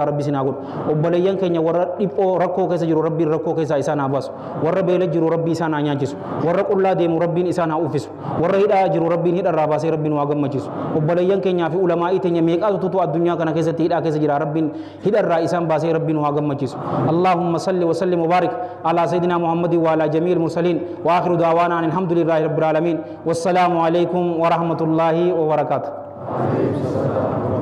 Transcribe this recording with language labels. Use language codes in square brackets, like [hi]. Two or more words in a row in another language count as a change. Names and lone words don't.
[om] rabbi sinaa godhu obboleeyyan keenya warra dhiphoo rakkoo keessa jiru rabbiin rakkoo keessaa isaan haa baasu warra beela jiru rabbii isaan haa nyaachisu warra qullaa deemu rabbiin isaan haa uffisu warra hidhaa jiru rabbiin hidharraa baasee rabbiin waa gammachiisu obboleeyyan keenyaa fi ulamaa'ii teenya meeqaatu tutu addunyaa kana keessatti hidhaa keessa jira rabbiin hidharraa isaan baasee rabbiin waa gammachiisu [ar] اللهم صل وسلم وبارك على سيدنا محمد وعلى جميع المرسلين وآخر دعوانا الحمد لله رب العالمين والسلام عليكم ورحمة الله وبركاته